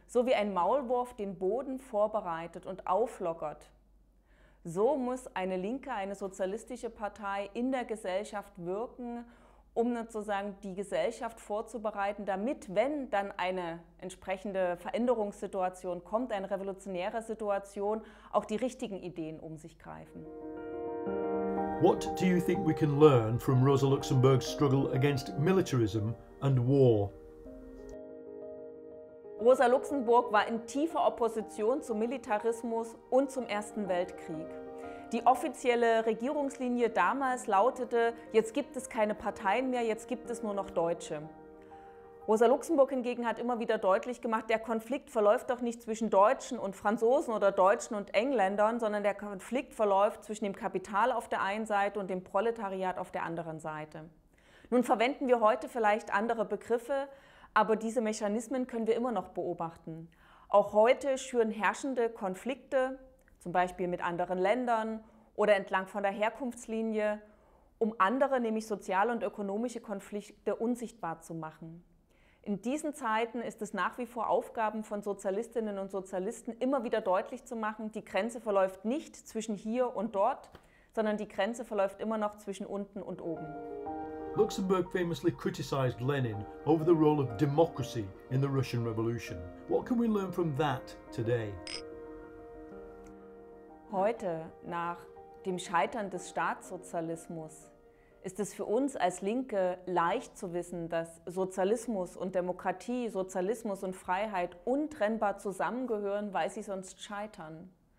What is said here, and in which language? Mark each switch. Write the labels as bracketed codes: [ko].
[de] So wie ein Maulwurf den Boden vorbereitet und auflockert, so muss eine linke, eine sozialistische Partei in der Gesellschaft wirken, um sozusagen die Gesellschaft vorzubereiten, damit, wenn dann eine entsprechende Veränderungssituation kommt, eine revolutionäre Situation, auch die richtigen Ideen um sich greifen. [en] What do you think we can learn from Rosa Luxemburg's struggle against militarism and war? [de] Rosa Luxemburg war in tiefer Opposition zum Militarismus und zum Ersten Weltkrieg. Die offizielle Regierungslinie damals lautete, jetzt gibt es keine Parteien mehr, jetzt gibt es nur noch Deutsche. Rosa Luxemburg hingegen hat immer wieder deutlich gemacht, der Konflikt verläuft doch nicht zwischen Deutschen und Franzosen oder Deutschen und Engländern, sondern der Konflikt verläuft zwischen dem Kapital auf der einen Seite und dem Proletariat auf der anderen Seite. Nun verwenden wir heute vielleicht andere Begriffe, aber diese Mechanismen können wir immer noch beobachten. Auch heute schüren herrschende Konflikte, zum Beispiel mit anderen Ländern oder entlang von der Herkunftslinie, um andere, nämlich soziale und ökonomische Konflikte, unsichtbar zu machen. In diesen Zeiten ist es nach wie vor Aufgaben von Sozialistinnen und Sozialisten, immer wieder deutlich zu machen, die Grenze verläuft nicht zwischen hier und dort, sondern die Grenze verläuft immer noch zwischen unten und oben. [en] Luxemburg famously criticized Lenin over the role of democracy in the Russian Revolution. What can we learn from that today? [de] Heute, nach dem Scheitern des Staatssozialismus, ist es für uns als Linke leicht zu wissen, dass Sozialismus und Demokratie, Sozialismus und Freiheit untrennbar zusammengehören, weil sie sonst scheitern.